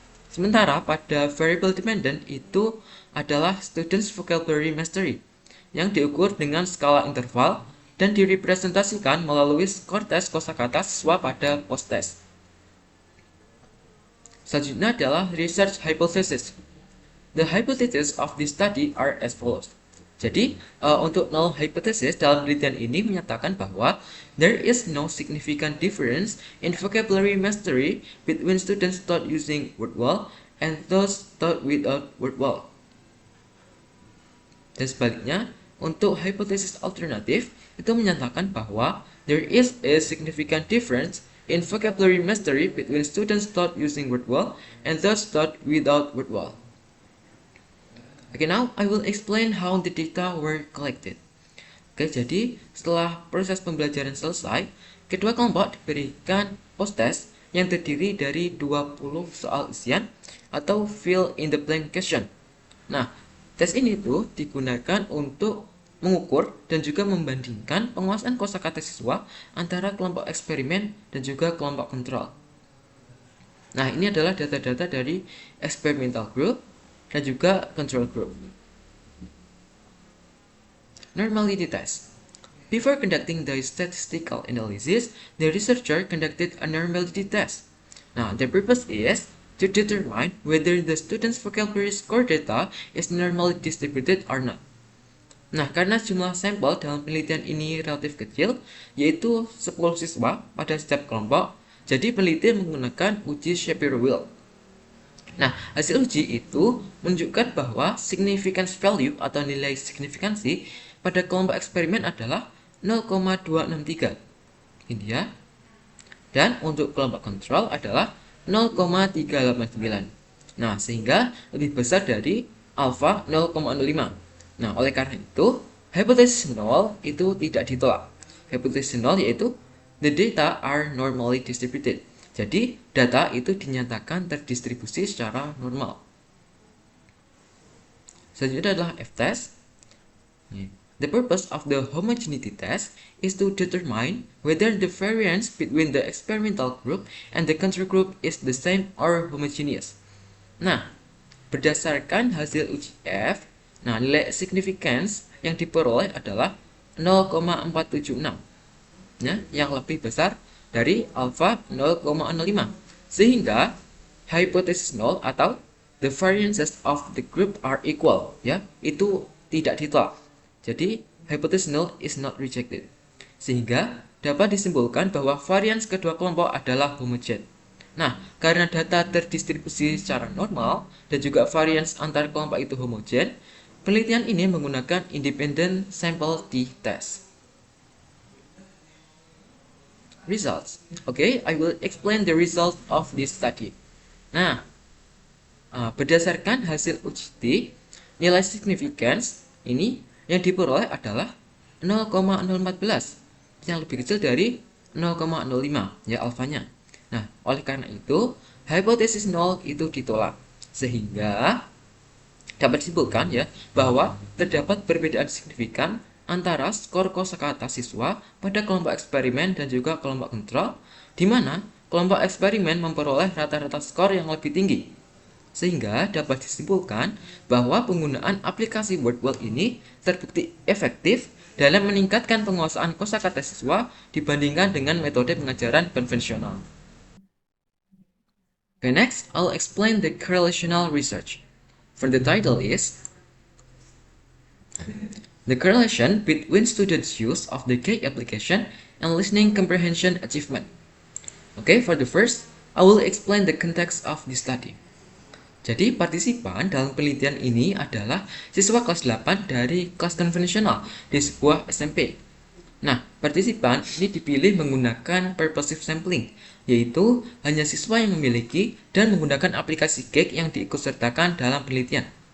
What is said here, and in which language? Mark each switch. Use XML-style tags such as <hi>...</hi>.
<id>Sementara pada variable dependent itu adalah students vocabulary mastery yang diukur dengan skala interval dan direpresentasikan melalui skor tes kosakata siswa pada post-test. Selanjutnya adalah research hypothesis.</id> <en>The hypotheses of this study are as follows.</en> <id>Jadi, untuk null hypothesis dalam penelitian ini menyatakan bahwa</id> <en>there is no significant difference in vocabulary mastery between students taught using WordWall and those taught without WordWall.</en> <id>Dan sebaliknya, untuk hipotesis alternatif itu menyatakan bahwa</id> <en>there is a significant difference in vocabulary mastery between students taught using WordWall and those taught without WordWall. Okay, now I will explain how the data were collected.</en> <id>Oke, jadi setelah proses pembelajaran selesai, kedua kelompok diberikan post-test yang terdiri dari 20 soal isian atau fill in the blank question. Nah, tes ini tuh digunakan untuk mengukur dan juga membandingkan penguasaan kosakata siswa antara kelompok eksperimen dan juga kelompok kontrol. Nah, ini adalah data-data dari experimental group dan juga control group.</id> <en>Normality test. Before conducting the statistical analysis, the researcher conducted a normality test. Now, the purpose is to determine whether the student's vocabulary score data is normally distributed or not.</en> <id>Nah, karena jumlah sampel dalam penelitian ini relatif kecil, yaitu 10 siswa pada setiap kelompok, jadi peneliti menggunakan uji Shapiro-Wilk. Nah, hasil uji itu menunjukkan bahwa significance value atau nilai signifikansi pada kelompok eksperimen adalah 0,263. Ini ya. Dan untuk kelompok kontrol adalah 0,389. Nah, sehingga lebih besar dari alfa 0,05. Nah, oleh karena itu, hipotesis 0 itu tidak ditolak. Hipotesis 0 yaitu</id> <en>the data are normally distributed.</en> <id>Jadi, data itu dinyatakan terdistribusi secara normal. Selanjutnya adalah F-test.</id> <en>The purpose of the homogeneity test is to determine whether the variance between the experimental group and the control group is the same or homogeneous.</en> <id>Nah, berdasarkan hasil uji F, nah nilai significance yang diperoleh adalah 0,476. Ya, yang lebih besar dari alfa 0,05. Sehingga hipotesis 0 atau</id> <en>the variances of the group are equal,</en> <id>ya, itu tidak ditolak.</id> <en>Jadi, hypothesis 0 is not rejected.</en> <id>Sehingga dapat disimpulkan bahwa varians kedua kelompok adalah homogen. Nah, karena data terdistribusi secara normal dan juga varians antar kelompok itu homogen, penelitian ini menggunakan independent sample t-test.</id> <en>Results. Okay, I will explain the result of this study.</en> <id>Nah, berdasarkan hasil uji T, nilai significance ini yang diperoleh adalah 0,014, yang lebih kecil dari 0,05 ya alfanya. Nah, oleh karena itu hipotesis nol itu ditolak. Sehingga dapat disimpulkan ya bahwa terdapat perbedaan signifikan antara skor kosakata siswa pada kelompok eksperimen dan juga kelompok kontrol, di mana kelompok eksperimen memperoleh rata-rata skor yang lebih tinggi. Sehingga dapat disimpulkan bahwa penggunaan aplikasi WordWall ini terbukti efektif dalam meningkatkan penguasaan kosakata siswa dibandingkan dengan metode pengajaran konvensional.</id> <en>Okay, next, I'll explain the correlational research. For the title is the correlation between students' use of the cake application and listening comprehension achievement. Okay, for the first, I will explain the context of the study.</en> <id>Jadi, partisipan dalam penelitian ini adalah siswa kelas 8 dari kelas konvensional di sebuah SMP. Nah, partisipan ini dipilih menggunakan purposive sampling, yaitu hanya siswa yang memiliki dan menggunakan aplikasi cake yang diikutsertakan dalam penelitian.</id>